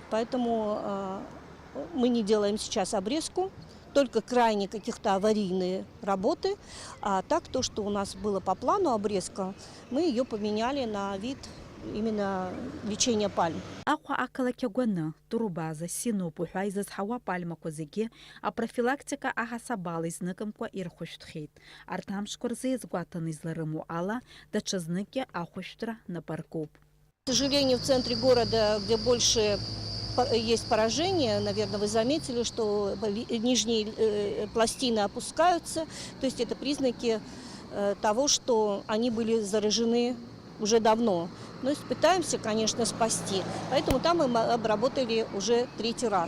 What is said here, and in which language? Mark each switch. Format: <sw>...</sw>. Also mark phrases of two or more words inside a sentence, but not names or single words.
<ru>Поэтому мы не делаем сейчас обрезку, только крайне каких-то аварийные работы. А так, то, что у нас было по плану обрезка, мы ее поменяли на вид именно лечения пальм.</ru> <ab>Аҟәа ақалақь агәаны, турбаза, синоуп уҳәа изызҳауа апальмақәа зегьы апрофилактика аҳасабала изныкымкәа ирхәышәтәхьеит. Арҭ амшқәа рзы иазгәаҭаны изларымоу ала, даҽазныкгьы ахәышәтәра напаркуп.</ab> <ru>К сожалению, в центре города, где больше есть поражение, наверное, вы заметили, что нижние пластины опускаются, то есть это признаки того, что они были заражены уже давно. Но пытаемся, конечно, спасти. Поэтому там мы обработали уже 3-й раз.</ru>